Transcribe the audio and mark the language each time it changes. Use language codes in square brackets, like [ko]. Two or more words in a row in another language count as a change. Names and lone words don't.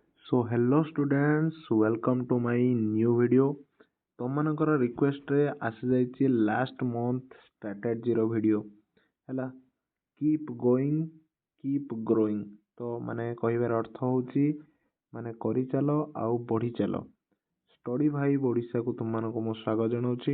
[en] So hello students, welcome to my new video. [or] ତମମାନଙ୍କର ରିକ୍ୱେଷ୍ଟରେ ଆସିଯାଇଛି [en] last month [or] ଷ୍ଟ୍ରାଟେଜିର ଭିଡ଼ିଓ ହେଲା। [en] keep going keep growing. [or] ତ ମାନେ କହିବାର ଅର୍ଥ ହେଉଛି ମାନେ କରିଚାଲ ଆଉ ବଢ଼ିଚାଲ। ଷ୍ଟଡି ଭାଇବ୍ ଓଡ଼ିଶାକୁ ତୁମମାନଙ୍କୁ ମୁଁ ସ୍ୱାଗତ ଜଣାଉଛି।